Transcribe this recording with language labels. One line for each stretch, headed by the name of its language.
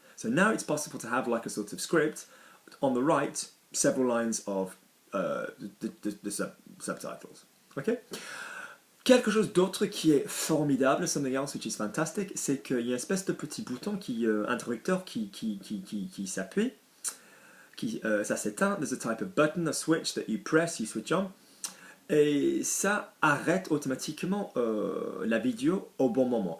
English: So now it's possible to have like a sort of script. On the right, several lines of the subtitles. Okay?
French: Quelque chose d'autre qui est formidable,
English: something else which is fantastic,
French: c'est qu'il y a une espèce de petit bouton interrupteur qui s'appuie, ça s'éteint.
English: There's a type of button, a switch that you press, you switch on.
French: Et ça arrête automatiquement la vidéo au bon moment.